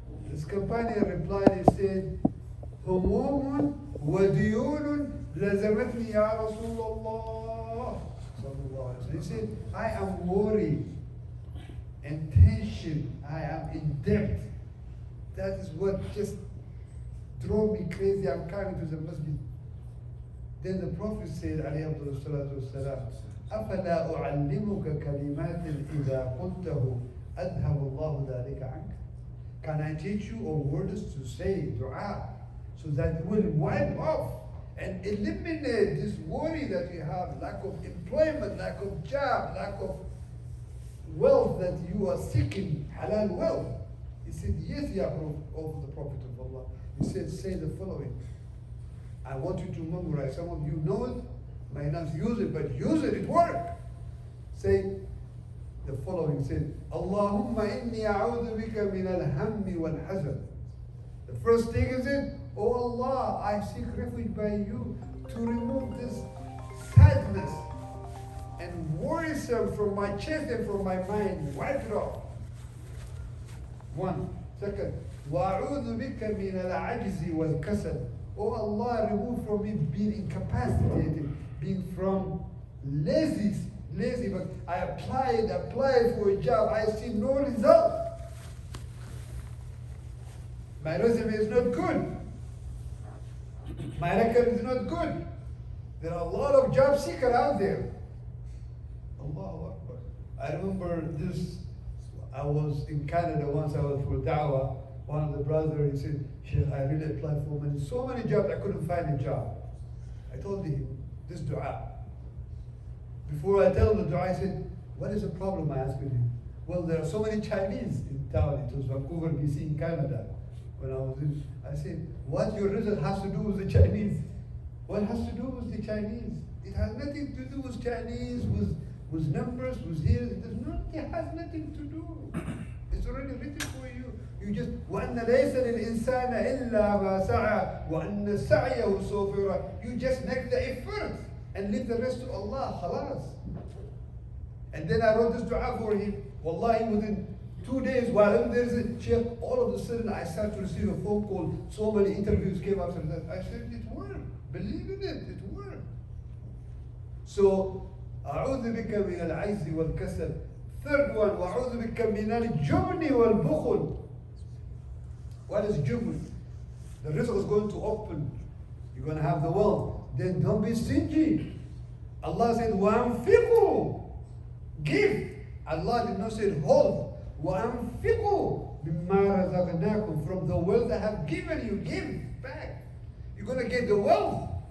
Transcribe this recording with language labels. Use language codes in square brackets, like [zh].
[en] His companion replied, he said, [ar] Humumun wa diyunun lazamatni ya Rasulullah. [en] He said, I am worried and tension. I am in debt. That is what just drove me crazy. I'm coming to the masjid. Then the Prophet said, [ar] Alhemdulillah, أَفَلَا أُعَلِّمُكَ كَلِمَاتٍ إِذَا قُلْتَهُ أَذْهَبُ اللَّهُ ذَلِكَ عَنْكَ. [en] Can I teach you a words to say, dua, so that it will wipe off and eliminate this worry that you have, lack of employment, lack of job, lack of wealth that you are seeking, halal wealth. He said, yes, Ya of the Prophet of Allah. He said, say the following. I want you to memorize. Some of you know it, may not use it, but use it, it works. Say the following. Said, [ar] Allahumma inni a'udhu bika min al-hammi wal-hazan. [en] The first thing is it, oh Allah, I seek refuge by you to remove this sadness and worrisome from my chest and from my mind. Wipe it off. One. [ar] Second, وَأَعُوذُ بِكَ مِنَ الْعَجْزِ وَالْكَسَلِ. [en] Oh Allah, remove from me being incapacitated, being from lazy, but I applied for a job, I see no result. My resume is not good. My record is not good. There are a lot of job seekers out there. Allahu Akbar. I remember this, I was in Canada once, I was for da'wah. One of the brothers, he said, Sheikh, I really applied for so many jobs, I couldn't find a job. I told him this dua. Before I tell him the dua, I said, what is the problem? I asked him. Well, there are so many Chinese in town. It was Vancouver, BC, in Canada. When I was in, I said, what your result has to do with the Chinese? What has to do with the Chinese? It has nothing to do with Chinese, with numbers, with here. It has nothing to do. It's already written for you. You just, [ar] وَأَنَّ لَيْسَ لِلْإِنسَانَ إِلَّا مَا سَعَى وَأَنَّ سَعْيَهُ سَوْفَ يُرَى. [en] You just make the effort and leave the rest to Allah. Khalas. And then I wrote this dua for him. Wallahi, within 2 days, while I'm there, Sheikh, all of a sudden I started to receive a phone call. So many interviews came after that. I said, it worked. Believe in it, it worked. [ar] So, أعوذ بك من العجز والكسل. [en] Third one, [ar] وأعوذ بك من الجبن والبخل. [en] What is jubn? The rizq is going to open. You're going to have the wealth. Then don't be stingy. Allah said, وَأَنفِقُوا. Give. Allah did not say hold. [ar] وَأَنفِقُوا مِمَّا رَزَقْنَاكُمْ. [en] From the wealth I have given you, give back. You're going to get the wealth.